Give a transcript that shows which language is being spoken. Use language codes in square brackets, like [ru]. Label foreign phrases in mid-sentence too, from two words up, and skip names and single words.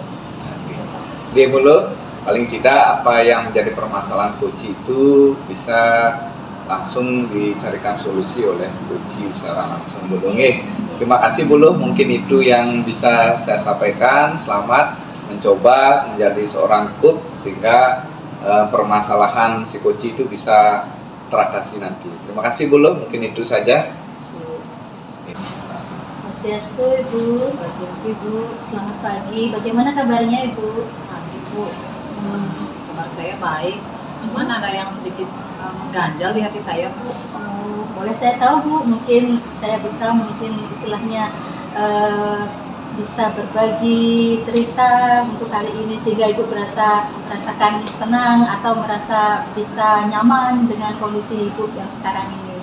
[id] Oke Bulu, paling tidak apa yang menjadi permasalahan coaching itu bisa langsung dicarikan solusi oleh coaching secara langsung Bulu. Terima kasih Bulu, mungkin itu yang bisa saya sampaikan. Selamat mencoba menjadi seorang coach sehingga permasalahan psikoci itu bisa teratasi nanti. Terima kasih Bulu, mungkin itu saja. Swastiastu Ibu. Swastiastu Ibu. Selamat pagi. Bagaimana kabarnya Ibu? Pagi Bu. Kabar saya baik. Cuman ada yang sedikit mengganjal di hati saya Bu. Oh, boleh saya tahu Bu? Mungkin saya bisa istilahnya bisa berbagi cerita untuk kali ini sehingga Ibu merasakan tenang atau merasa bisa nyaman dengan kondisi Ibu yang sekarang ini.